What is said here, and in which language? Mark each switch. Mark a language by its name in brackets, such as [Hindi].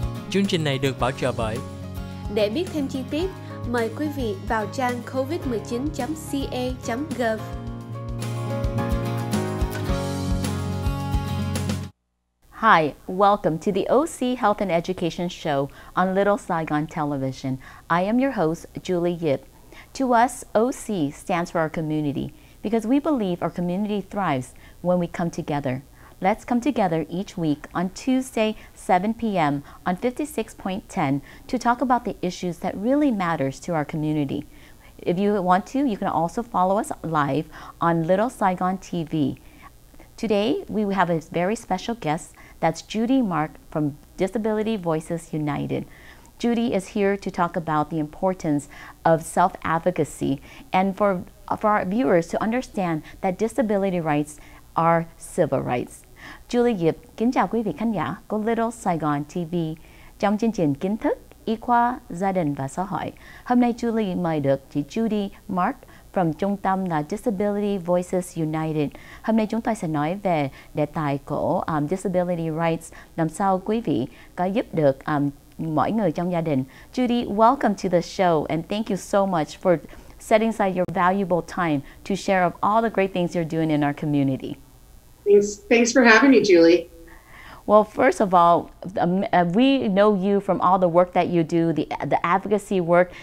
[Vietnamese] Chương trình này được bảo trợ bởi. Để biết thêm chi tiết, mời quý vị vào trang covid19.ca.gov. [English] Hi, welcome to the OC Health and Education Show on Little Saigon Television. I am your host, Julie Diep. To us, OC stands for our community because we believe our community thrives when we come together. Let's come together each week on Tuesday, 7 p.m. on 56.10 to talk about the issues that really matters to our community. If you want to, you can also follow us live on Little Saigon TV. Today, we have a very special guest. That's Judy Mark from Disability Voices United. Judy is here to talk about the importance of self-advocacy and for our viewers to understand that disability rights are civil rights. [Vietnamese] Julie Diep kính chào quý vị khán giả của Little Saigon TV trong chương trình Kiến Thức, Y khoa, Gia đình và Xã hội. Hôm nay Julie mời được chị Judy Mark from trung tâm là Disability Voices United. Hôm nay chúng tôi sẽ nói về đề tài của Disability Rights, làm sao quý vị có giúp được mỗi người trong gia đình. [English] Judy, welcome to the show and thank you so much for setting aside your valuable time to share of all the great things you're doing in our community. Thanks for having me, Julie. Well, first of all, we know you from all the work that you do, the advocacy work.